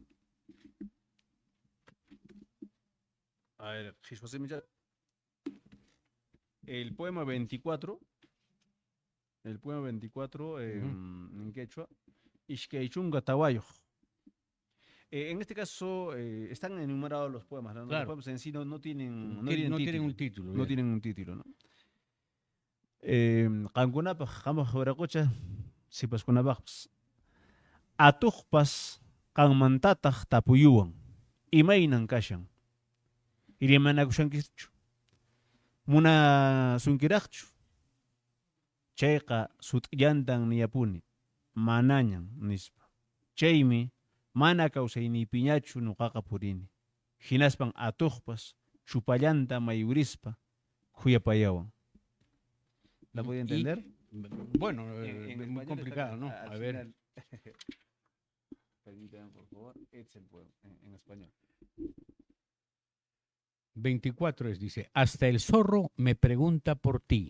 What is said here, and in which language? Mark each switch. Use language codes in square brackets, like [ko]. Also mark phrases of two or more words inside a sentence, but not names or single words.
[es] a ver, José Michel, el poema 24, el poema 24 Uh -huh. en quechua, [qu] Ixqueichunga Tawayo. [es] En este caso están enumerados los poemas, ¿no? Los Claro, poemas en sí no tienen no tienen título, un título no ya. tienen un título, ¿no? [qu] Qankunapaq qamaq wiraqucha sipaskunapaqpas atuqpas qanmantataq tapuyuwan imaynan kashan rimanakushankichu munasunkiraqchu chayqa sut'llantan niyapuni manañan nispa chaymi mana kawsayniypiñachu nuqaqa purini hinaspan atuqpas chupallanta mayurispa khuyapayawan. [es] ¿La podía Y, entender? bueno, En muy español está complicado, ¿no? al A ver. final. Permítame, por favor. Este es el poema en español. 24 dice, hasta el zorro me pregunta por ti.